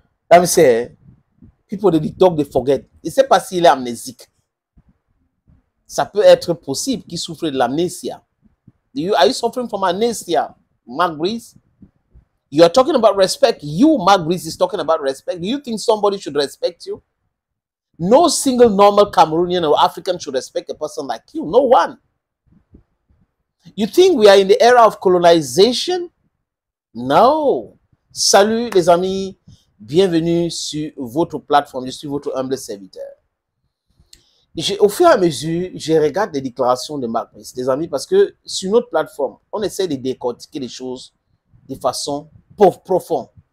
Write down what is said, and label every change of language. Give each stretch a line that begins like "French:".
English: I'm saying, people they talk, they forget.
French: Je ne sais pas s'il est amnésique. Ça peut être possible qu'il souffre de l'amnésia.
English: Are you suffering from amnesia, Mark Breeze? You are talking about respect. You, Mark Breeze, is talking about respect. Do you think somebody should respect you? No single normal Cameroonian or African should respect a person like you. No one. You think we are in the era of colonization? No.
French: Salut les amis. Bienvenue sur votre plateforme. Je suis votre humble serviteur. Au fur et à mesure, je regarde les déclarations de Mark Breeze, les amis, parce que sur notre plateforme, on essaie de décortiquer les choses de façon profonde.